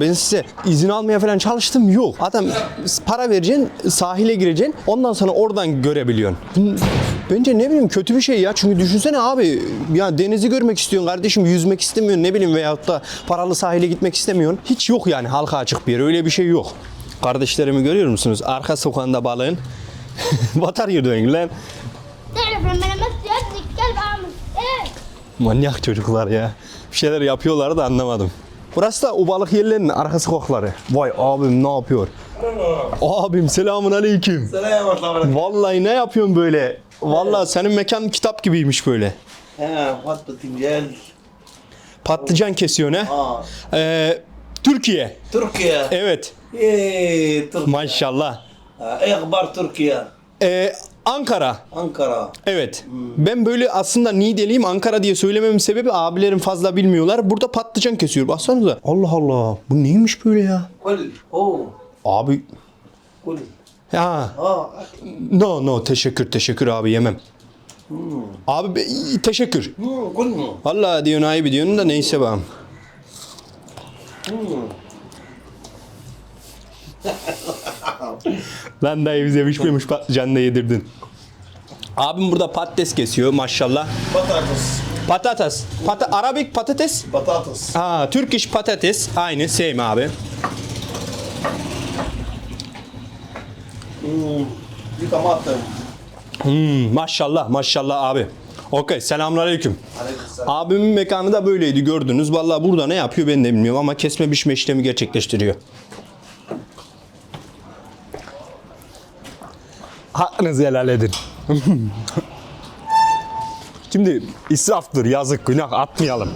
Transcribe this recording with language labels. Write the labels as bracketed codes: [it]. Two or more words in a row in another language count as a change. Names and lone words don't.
[tr] Ben size izin almaya falan çalıştım, yok. Adam para vereceksin, sahile gireceksin, ondan sonra oradan görebiliyorsun. Bence ne bileyim kötü bir şey ya. Çünkü düşünsene abi, ya denizi görmek istiyorsun kardeşim, yüzmek istemiyorsun ne bileyim, veyahut da paralı sahile gitmek istemiyorsun. Hiç yok yani halka açık bir yer, öyle bir şey yok. Kardeşlerimi görüyor musunuz? Arka sokağında balığın. [en] What are you doing lan? [ar] تعرف لما لمست يد الكلب اعمل ايه؟ [tr] Manyak çocuklar ya. Bir şeyler yapıyorlar da anlamadım. Burası da o balık yerlerinin arka sokakları. Vay abim ne yapıyor? Abim selamun aleyküm. Vallahi ne yapıyorsun böyle? Vallahi senin mekan kitap gibiymiş böyle. [ar] بتنجان [tr] Patlıcan kesiyor ne? Türkiye. [ar] تركيا [tr] Evet. [ar] ايه تركيا [tr] Maşallah. [ar] ايه اخبار تركيا [tr] Ankara. [ar] انقره [tr] Evet. Ben böyle aslında Niğdeliyim, Ankara diye söylememin sebebi abilerim fazla bilmiyorlar. Burada patlıcan kesiyor. Baksanıza. Allah Allah. Bu neymiş böyle ya? [ar] كل اوه [tr] Abi. [ar] كل Ha. اه [tr] No teşekkür abi, yemem. Abi teşekkür. [ar] كل مو [tr] Vallahi diyorsun ayıp diyorsun da neyse bakalım. Lan dayı bize pişmemiş patlıcan da yedirdin. Abim burada patates kesiyor maşallah. [ar] بطاطس [tr] Arabik patates. [ar] بطاطس [tr] Ha, Turkish patates. Aynı same abi. [ar] دي طماطم [tr] Maşallah abi. Okey, selamünaleyküm. [ar] عليك السلام [tr] Abimin mekanı da böyleydi, gördünüz. Vallahi burada ne yapıyor ben de bilmiyorum ama kesme biçme işlemi gerçekleştiriyor. Hakkınızı helal edin. Şimdi israftır, yazık, günah, atmayalım.